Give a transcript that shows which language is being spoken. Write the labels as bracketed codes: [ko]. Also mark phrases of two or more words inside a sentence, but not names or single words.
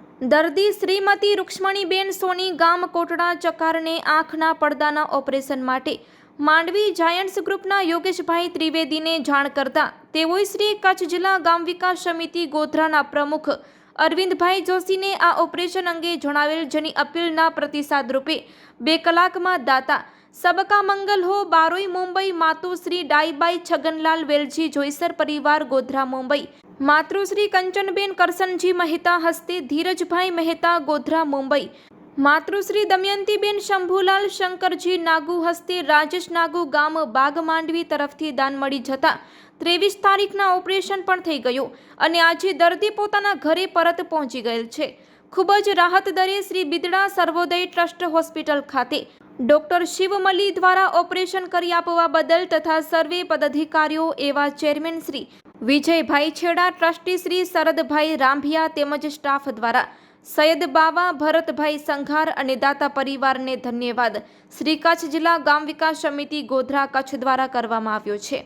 [gu] દર્દી શ્રીમતી રૂક્ષ્મણીબેન સોની ગામ કોટડા ચકારને આંખના પડદાના ઓપરેશન માટે માંડવી જાયન્ટ્સ ગ્રુપના યોગેશભાઈ ત્રિવેદીને જાણ કરતા તેઓએ શ્રી કચ્છ જિલ્લા ગામ વિકાસ સમિતિ ગોધરાના પ્રમુખ અરવિંદભાઈ જોશીને આ ઓપરેશન અંગે જણાવેલ, જેની અપીલના પ્રતિસાદ રૂપે 2 કલાકમાં દાતા [hi] सबका मंगल हो [gu] બારોઈ મુંબઈ માતુશ્રી ડાઈબાઈ છગનલાલ વેલજી જોઈસર પરિવાર ગોધરા મુંબઈ માતૃશ્રી કંચનબેન કરસનજી મહેતા હસ્તે ધીરજભાઈ મહેતા ગોધરા મુંબઈ માતૃશ્રી દમયંતીબેન શંભુલાલ શંકરજી નાગુ હસ્તે રાજેશ નાગુ ગામ બાગ માંડવી તરફથી દાન મળી જતા 23 તારીખના ઓપરેશન પણ થઈ ગયું અને આજે દર્દી પોતાના ઘરે પરત પહોંચી ગયેલ છે। ખૂબ જ રાહત દરે શ્રી બિદડા સર્વોદય ટ્રસ્ટ હોસ્પિટલ ખાતે ડોક્ટર શિવમલી દ્વારા ઓપરેશન કરી આપવા બદલ તથા સર્વે પદાધિકારીઓ એવા ચેરમેન શ્રી વિજયભાઈ છેડા, ટ્રસ્ટી શ્રી શરદભાઈ રાંભિયા તેમજ સ્ટાફ દ્વારા સૈયદ બાવા ભરતભાઈ સંઘાર અને દાતા પરિવારને ધન્યવાદ શ્રી કચ્છ જિલ્લા ગામ વિકાસ સમિતિ ગોધરા કચ્છ દ્વારા કરવામાં આવ્યો છે।